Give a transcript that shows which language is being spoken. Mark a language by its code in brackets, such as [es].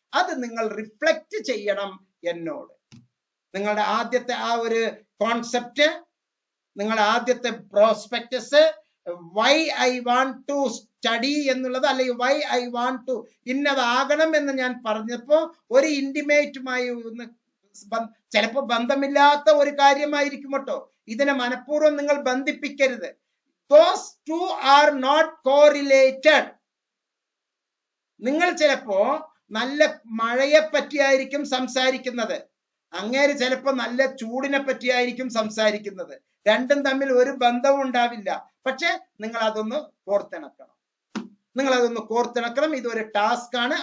[ml] അത് നിങ്ങൾ റിഫ്ലക്റ്റ് ചെയ്യണം എന്നോട്. നിങ്ങളുടെ ആദ്യത്തെ ആ ഒരു കോൺസെപ്റ്റ്, നിങ്ങളുടെ ആദ്യത്തെ prospectus, [en] why I want to study [ml] എന്നുള്ളത്, അല്ലെങ്കിൽ [en] why I want to [ml] ഇന്നതാകണം എന്ന് ഞാൻ പറഞ്ഞപ്പോ ഒരു ഇന്റിമേറ്റുമായി ചിലപ്പോ ബന്ധമില്ലാത്ത ഒരു കാര്യമായിരിക്കും കേട്ടോ. ഇതിനെ മനഃപൂർവ്വം നിങ്ങൾ ബന്ധിപ്പിക്കരുത്. [en] Those two are not correlated. [ml] നിങ്ങൾ ചിലപ്പോ നല്ല മഴയെ പറ്റിയായിരിക്കും സംസാരിക്കുന്നത്, അങ്ങേര് ചിലപ്പോ നല്ല ചൂടിനെ പറ്റിയായിരിക്കും സംസാരിക്കുന്നത്. രണ്ടും തമ്മിൽ ഒരു ബന്ധവും ഉണ്ടാവില്ല. പക്ഷെ നിങ്ങൾ അതൊന്ന് കോർത്തിണക്കണം, നിങ്ങൾ അതൊന്ന് കോർത്തിണക്കണം. ഇതൊരു ടാസ്ക് ആണ്.